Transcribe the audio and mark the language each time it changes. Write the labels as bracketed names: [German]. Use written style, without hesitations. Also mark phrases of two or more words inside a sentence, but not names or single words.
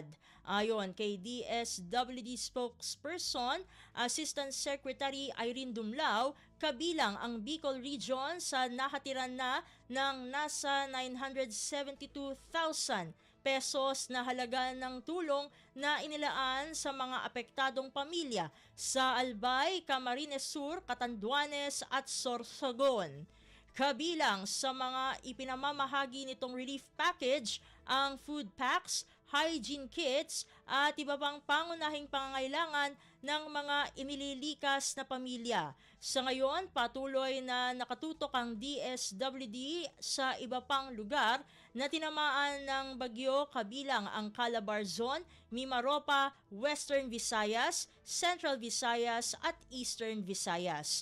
[Filipino] Ayon kay DSWD spokesperson, Assistant Secretary Irene Dumlao, kabilang ang Bicol Region sa nakatiran na ng nasa 972,000 pesos na halaga ng tulong na inilaan sa mga apektadong pamilya sa Albay, Camarines Sur, Catanduanes at Sorsogon. Kabilang sa mga ipinamamahagi nitong [English] relief package [Filipino] ang [English] food packs, hygiene kits [Filipino] at iba pang pangunahing pangangailangan ng mga inililikas na pamilya. Sa ngayon, patuloy na nakatutok ang DSWD sa iba pang lugar na tinamaan ng bagyo kabilang ang Calabar Zone, Mimaropa, Western Visayas, Central Visayas at Eastern Visayas.